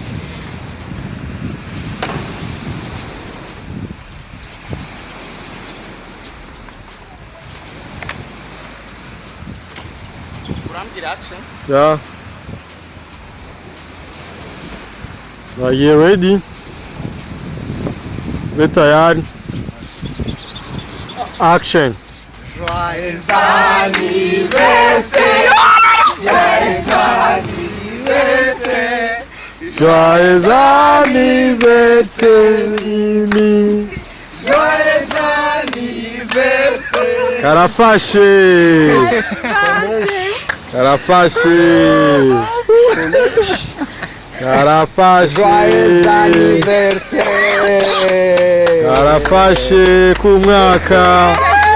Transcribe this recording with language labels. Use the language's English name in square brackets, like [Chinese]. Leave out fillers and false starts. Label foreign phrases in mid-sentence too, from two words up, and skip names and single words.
[Kinyarwanda] urambira action [English] yeah are you ready tayari action [French] Joyeux anniversaire Joyeux anniversaire Mimi Joyeux anniversaire [Kinyarwanda] Karafashe Karafashe. [French] Joyeux anniversaire. [Kinyarwanda] Karafashe ku mwaka.